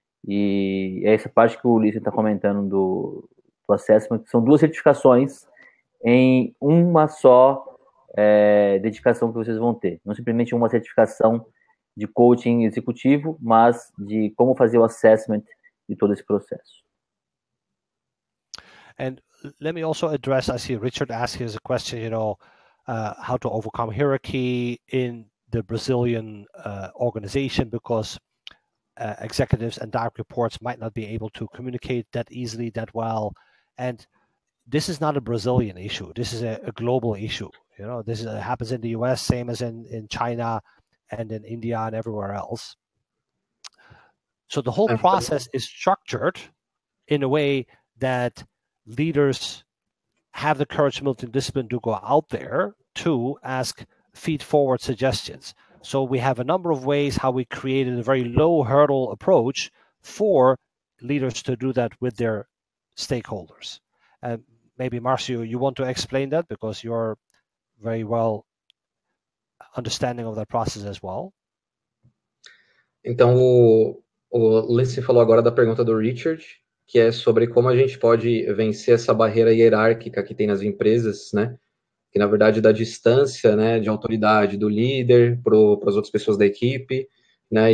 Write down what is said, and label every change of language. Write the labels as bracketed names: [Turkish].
[Portuguese] E é essa parte que o Ulisses está comentando do assessment, que são 2 certificações em uma só dedicação que vocês vão ter. Não simplesmente uma certificação de coaching executivo, mas de como fazer o assessment de todo esse processo. [English] And let me also address, I see Richard asking us a question, how to overcome hierarchy in the Brazilian organization, because executives and direct reports might not be able to communicate that easily, that well. And this is not a Brazilian issue. This is a global issue. This happens in the US, same as in China and in India and everywhere else. So the whole process is structured in a way that leaders have the courage, humility, and discipline to go out there to ask feed-forward suggestions. So we have a number of ways how we created a very low hurdle approach for leaders to do that with their stakeholders. And maybe Marcio, you want to explain that because you're very well understanding of that process as well. [Portuguese] Então, o Lindsay falou agora da pergunta do Richard, que é sobre como a gente pode vencer essa barreira hierárquica que tem nas empresas, né? Que, na verdade, dá distância, né, de autoridade do líder para as outras pessoas da equipe, né?